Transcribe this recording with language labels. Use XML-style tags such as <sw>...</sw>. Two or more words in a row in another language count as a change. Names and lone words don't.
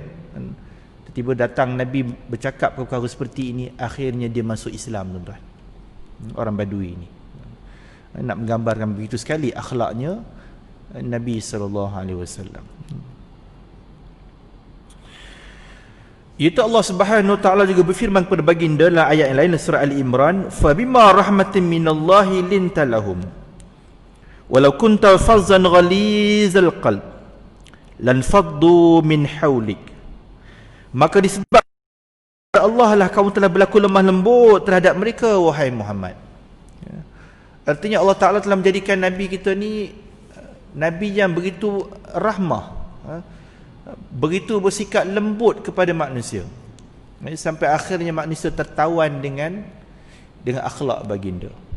<ms>Tiba-tiba datang Nabi bercakap perkara seperti ini, akhirnya dia masuk Islam, tuan-tuan. Orang Badui ni nak menggambarkan begitu sekali akhlaknya Nabi SAW.</ms> <ar>Itu الله سبحانه وتعالى</ar> <ms>juga berfirman kepada baginda dalam ayat yang lain, surah Ali-Imran,</ms> <ar>فبما رحمة من الله لنت لهم ولو كنت فظا غليظ القلب لانفضوا من حولك.</ar> <ms>Maka disebab Allah lah kamu telah berlaku lemah lembut terhadap mereka, wahai Muhammad. Artinya Allah Ta'ala telah menjadikan Nabi kita ni Nabi yang begitu rahmah, begitu bersikap lembut kepada manusia, sampai akhirnya manusia tertawan dengan akhlak baginda.</ms>